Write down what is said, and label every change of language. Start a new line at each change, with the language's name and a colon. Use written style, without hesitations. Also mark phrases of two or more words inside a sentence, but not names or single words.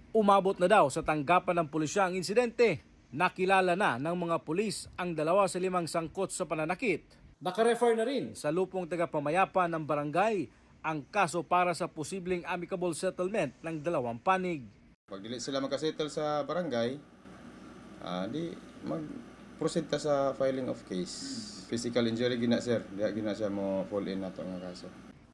Filipino: Umabot na daw sa tanggapan ng pulisya ang insidente. Nakilala na ng mga pulis ang 2 sa 5 sangkot sa pananakit. Nakarefer na rin sa lupong tagapamayapa ng barangay ang kaso para sa posibleng amicable settlement ng 2 panig.
Hiligaynon: Pag dili sila magkasettle sa barangay, di mag-proceed ta sa
English: filing of case. Physical injury
Hiligaynon: gina sir, diya gina siya mo
English: fall in
Hiligaynon: nato nga kaso.